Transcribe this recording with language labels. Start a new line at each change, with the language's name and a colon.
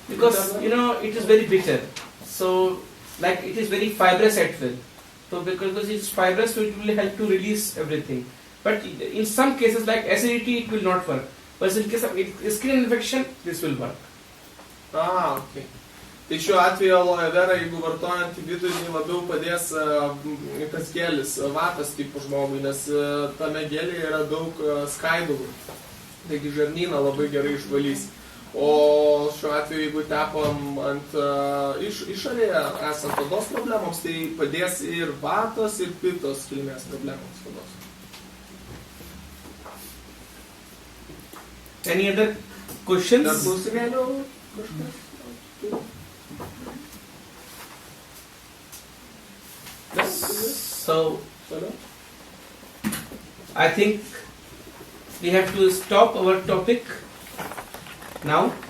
English: Because it is very bitter. So like it is very fibrous at will. So because it's fibrous, so it will help to release everything. But in some cases like acidity, it will not work. But in case of skin infection, this will work. Okay.
Lithuanian: Tai šiuo atveju aloe vera, jeigu vartojant vidurį, labiau padės tas gelis, vatos tipo žmogui, nes tame gelėje yra daug skaidulų. Taigi žarnyną labai gerai išvalys. O šiuo atveju, jeigu tepam ant išorėje esant odos problemoms, tai padės ir vatos, ir pitos kilmės problemoms odos.
English: Any other questions?
Lithuanian: Dar klausimėlių kažkas?
English: So, I think we have to stop our topic now.